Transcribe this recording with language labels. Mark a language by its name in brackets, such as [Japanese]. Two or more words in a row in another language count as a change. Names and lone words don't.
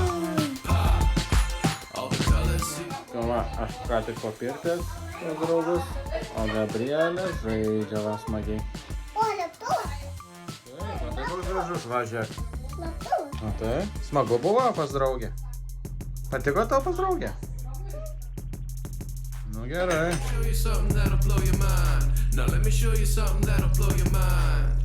[Lithuanian] Va, aš ką tik papirkęs pas draugus, o Gabrielė žaidžia va smagiai. O, lėktuvas. Taip, o tai koks gražus, va, žiūrėk. Lėktuvas. O tai, smagu buvo pas draugę. Patiko tau pas draugę? Nu gerai. [English] Show you something that'll blow your mind. Now let me show you something that'll blow your mind.